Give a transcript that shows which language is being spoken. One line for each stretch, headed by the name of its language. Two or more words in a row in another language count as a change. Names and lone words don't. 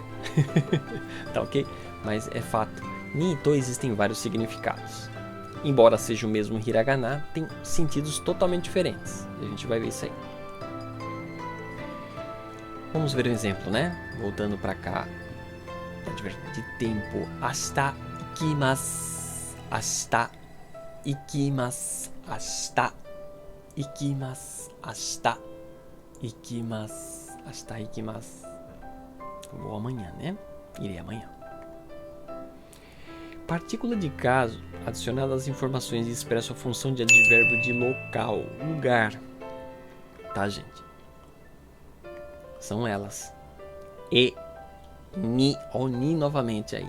Portuguese: Tá ok? Mas é fato. Ni e to existem vários significados. Embora seja o mesmo hiragana, tem sentidos totalmente diferentes. A gente vai ver isso aí. Vamos ver um exemplo, né? Voltando pra cá. De tempo.
Japanese: 明日行きます。明日行きます. 明日行きます。明日行きます. 明日行きます.
Portuguese: Vou amanhã, né? Irei amanhã. Partícula de caso adicionada às informações expressa a função de advérbio de local, lugar. Tá, gente? São elas. E, ni, o ni novamente aí.